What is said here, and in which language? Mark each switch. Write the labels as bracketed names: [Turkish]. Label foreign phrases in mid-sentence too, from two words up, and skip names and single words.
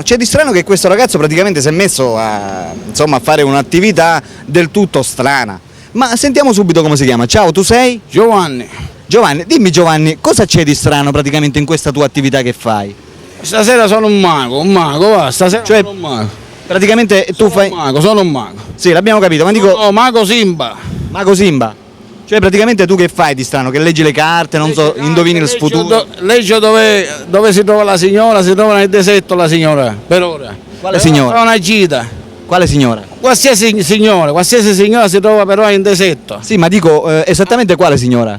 [Italian] C'è di strano che questo ragazzo praticamente si è messo a fare un'attività del tutto strana. Ma sentiamo subito come si chiama. Ciao, tu sei? Giovanni, Giovanni, dimmi Giovanni, cosa c'è di strano praticamente in questa tua attività che fai? stasera sono un mago, va, stasera Cioè, sono un mago. praticamente tu fai... Sono un mago. Sì, l'abbiamo capito, ma dico... No, mago Simba. Mago Simba. Cioè praticamente tu che fai di strano? Che leggi le carte, non so, indovini il futuro? Legge dove si trova la signora, si trova nel deserto la signora, per ora. Quale signora? È una gita. Quale signora? Qualsiasi signora si trova però in deserto. Sì, ma dico esattamente quale signora?